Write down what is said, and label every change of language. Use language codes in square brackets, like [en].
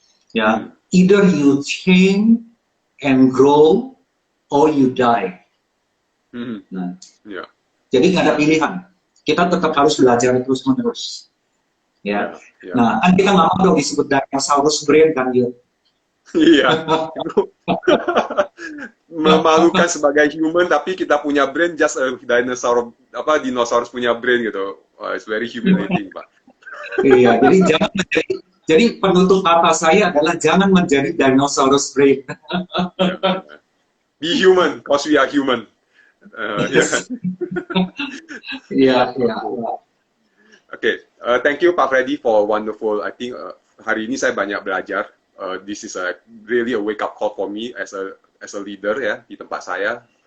[en] Ya, either you change and grow, or you die. [id] Nah, jadi nggak ada pilihan. Kita tetap harus belajar terus-menerus. Ya. Nah, kan kita nggak mau dong disebut dinosaurus brain kan, Yud? Iya. Memalukan sebagai human, tapi kita punya brain [en] just a [id] dinosaurus punya brain gitu. [en] It's very humiliating, Pak. [id] Iya, jadi penutup kata saya adalah jangan menjadi dinosaurus brain. [en] Be human, cause we are human. [id] Iya. [en] Okay, thank you Pak Freddy for wonderful. I think [id] hari ini saya banyak belajar. [en] This is really a wake up call for me as a leader [id] ya di tempat saya.